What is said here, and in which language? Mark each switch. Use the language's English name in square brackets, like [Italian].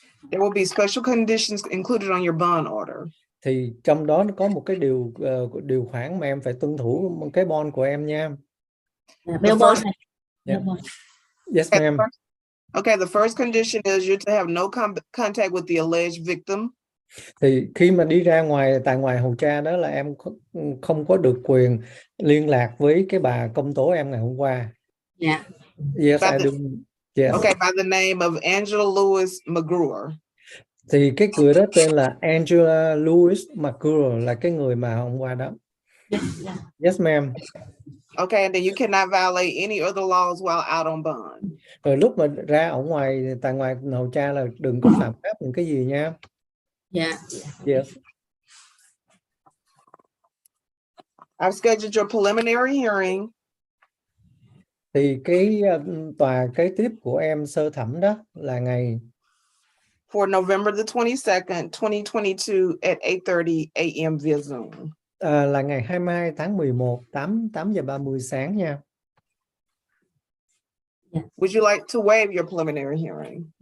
[English] there will be special conditions included on your bond order. [Vietnamese] thì trong đó có một cái điều khoản mà em phải tuân thủ cái bond của em nha. [English] Bail bond này. Yeah. Yes, ma'am. Okay, the first condition is you to have no contact with the alleged victim. [Vietnamese] Thì khi mà đi ra ngoài tại ngoài hầu tra đó là em không có được quyền liên lạc với cái bà công tố em ngày hôm qua. [English] Yeah. Yes, I do. Yes. Okay, by the name of Angela Lewis McGruer. [Vietnamese] Thì cái người đó tên là Angela Lewis McGruer, là cái người mà hôm qua đó. [English] Yes, ma'am. Okay, and then you cannot violate any other laws while out on bond. [Vietnamese] Rồi lúc mà ra ở ngoài tại ngoài hầu tra là đừng có phạm pháp những cái gì nha. [English] Yeah. Yes. I've scheduled your preliminary hearing. [Vietnamese] Thì cái tòa kế tiếp của em sơ thẩm đó là ngày [English] For November the 22nd, 2022 at 8:30 a.m. via Zoom. [Vietnamese] Là ngày 22 tháng 11, 8 giờ 30 sáng nha. [English] Would you like to waive your preliminary hearing?